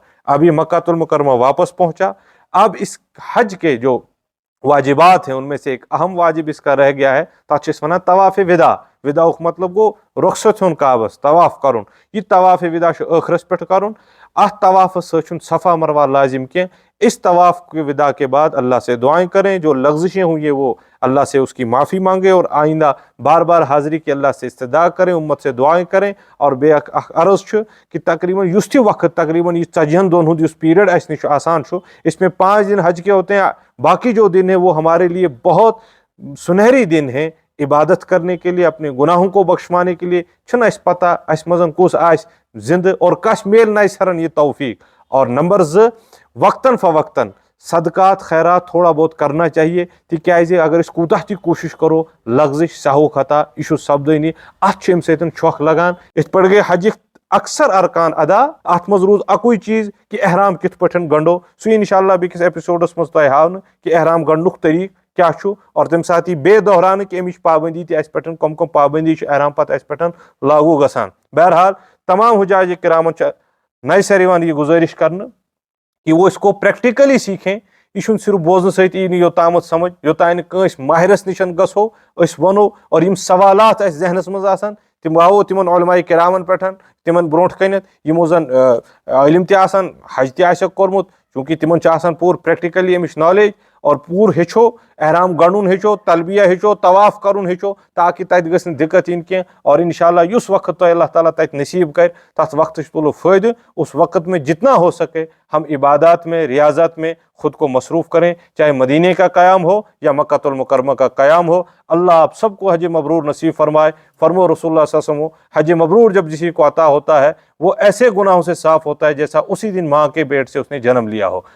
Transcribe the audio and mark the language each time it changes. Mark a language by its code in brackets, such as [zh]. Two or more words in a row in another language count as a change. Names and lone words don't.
[ur] اب یہ مکہ المکرمہ واپس پہنچا، اب اس حج کے جو واجبات ہیں ان میں سے ایک اہم واجب اس کا رہ گیا ہے، [ks] تتھ چھِ أسۍ وَنان طواف وداع، وداعُک مطلب گو رخصت ہیون کعبس، طواف کرن، یہ طواف وداع چھُ ٲخرس پٮ۪ٹھ کرن، اتھ طوافس سۭتۍ چھُنہٕ صفا مروہ لازم کینٛہہ، [ur] اس طواف کے وداع کے بعد اللہ سے دعائیں کریں، جو لغزشیں ہوئی وہ اللہ سے اس کی معافی مانگیں، اور آئندہ بار بار حاضری کی اللہ سے استدعا کریں، امت سے دعائیں کریں، اور [ks] بیٚیہِ اکھ عرض چھُ کہ تقریباً یُس تہِ وقت تقریباً یہ 40 دۄہن ہُنٛد یُس پیریڈ اسہِ نِش آسان چھُ، [ur] اس میں 5 دن حج کے ہوتے ہیں، باقی جو دن ہیں وہ ہمارے لیے بہت سنہری دن ہیں عبادت کرنے کے لیے، اپنے گناہوں کو بخشوانے کے لیے، [ks] چھُنہٕ اسہِ پتہ اسہِ منٛز کُس آسہِ زندٕ اور کس میل نہ اسہِ ہرن یہ توفیق۔ [ur] اور نمبر 2، وقتاً فوقتاً صدقات خیرات تھوڑا بہت کرنا چاہیے، [ks] تکیازِ اگر أسۍ کوٗتاہ تہِ کوٗشش کرو لغزش سہو خطا یہ چھُ سپدٲنی، اتھ چھُ امہِ سۭتۍ چھۄکھ لگان، یِتھ پٲٹھۍ گٔے حجٕکۍ اکثر ارکان ادا، اتھ منٛز روٗد اکُے چیٖز کہ احرام کِتھ پٲٹھۍ گنڈو، سُہ انشاءاللہ بیٚکِس ایپِسوڈس منٛز تۄہہِ ہاونہٕ کہ احرام گنڈنُک طریٖقہٕ کیا چھُ، اور تمہِ ساتہٕ یی بیٚیہِ دۄہراونہٕ کہ امِچ پابندی تہِ اسہِ پٮ۪ٹھ، کم پابندی چھِ احرام پتہٕ اسہِ پٮ۪ٹھ لاگوٗ گژھان۔ بہرحال تمام حجاج کرامن چھِ نَیہِ سر یِوان یہ گزٲرش کرنہٕ کہ [ur] وہ اس کو پریکٹیکلی سیکھیں، [ks] یہ چھُنہٕ صرف بوزنہٕ سۭتی یی نہٕ یوٚتامَتھ سمجھ یوٚتانۍ نہٕ کٲنٛسہِ ماہرس نِشن گژھو، أسۍ ونو، اور یِم سوالات اسہِ ذہنس منٛز آسان تِم واوو تِمن علماء کرامن پٮ۪ٹھ، تِمن برونٛٹھ کَنٮ۪تھ یِمو زن علم تہِ آسان، حج تہِ آسٮ۪کھ کوٚرمُت، چوٗنٛکہِ تِمن چھُ آسان پوٗرٕ پریکٹیکلی امِچ نالیج، اور پوٗرٕ ہیٚچھو، احرام گنڈُن ہیٚچھو، تلبیہ ہیٚچھو، طواف کرُن ہیٚچھو، تاکہ تتہِ گژھِ نہٕ دِقت یِنۍ کینٛہہ، اور انشاءاللہ یُس وقت تۄہہِ اللہ تعالیٰ تتہِ نصیب کرِ تتھ وقتٕچ تُلو فٲیدٕ، [ur] اس وقت میں جتنا ہو سکے ہم عبادات میں، ریاضت میں خود کو مصروف کریں، چاہے مدینے کا قیام ہو یا مکہ المکرمہ کا قیام ہو۔ اللہ آپ سب کو حج مبرور نصیب فرمائے۔ فرمو رسول اللہ صلی اللہ علیہ وسلم، حج مبرور جب کسی کو عطا ہوتا ہے وہ ایسے گناہوں سے صاف ہوتا ہے جیسا اسی دن ماں کے پیٹ سے اس نے جنم لیا ہو۔